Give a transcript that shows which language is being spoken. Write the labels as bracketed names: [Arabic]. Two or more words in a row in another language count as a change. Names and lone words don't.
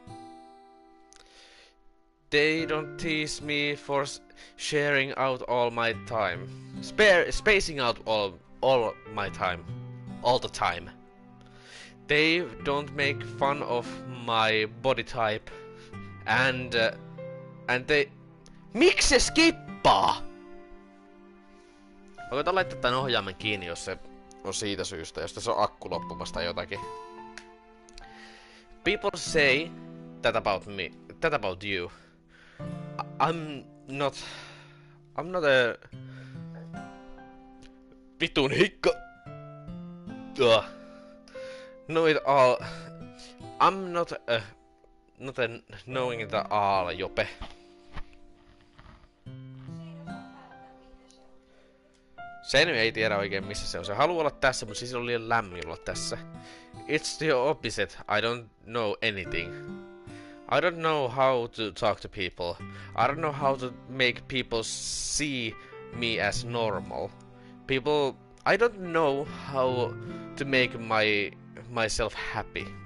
[English] They don't tease me for sharing out all my time. Spacing out all my time. All the time. They don't make fun of my body type. And they... [Finnish] Miksi se skippaa? Mä koitan laittaa tän ohjaimen kiinni, jos se on siitä syystä, jos tässä on akku loppumassa tai jotakin. [English] People say that about me, that about you. I'm not a... [Finnish] Vitun hikka! [English] Know it all. I'm not a knowing it all, Jope. [Finnish] Sen ei tiedä oikein missä se on. Se haluaa olla tässä, mutta siis on liian lämmin olla tässä. [English] It's the opposite. I don't know anything. I don't know how to talk to people. I don't know how to make people see me as normal. I don't know how to make myself happy.